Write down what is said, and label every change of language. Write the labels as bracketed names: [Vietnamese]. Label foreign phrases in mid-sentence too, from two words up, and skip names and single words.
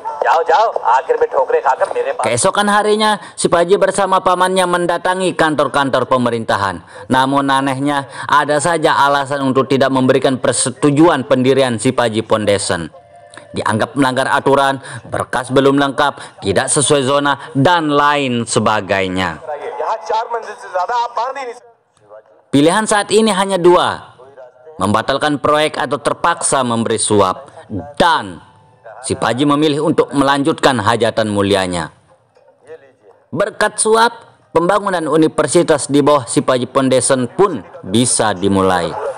[Indonesian] Keesokan harinya, si Paji bersama pamannya mendatangi kantor-kantor pemerintahan. Namun anehnya, ada saja alasan untuk tidak memberikan persetujuan pendirian si Paji Foundation. dianggap melanggar aturan, berkas belum lengkap, tidak sesuai zona, dan lain sebagainya. [Hindi] यहाँ 4 मंजिल से ज्यादा आप बांध ही नहीं सकते। [Indonesian] Pilihan saat ini hanya dua, membatalkan proyek atau terpaksa memberi suap, dan si Paji memilih untuk melanjutkan hajatan mulianya. Berkat suap, pembangunan universitas di bawah si Paji Foundation pun bisa dimulai.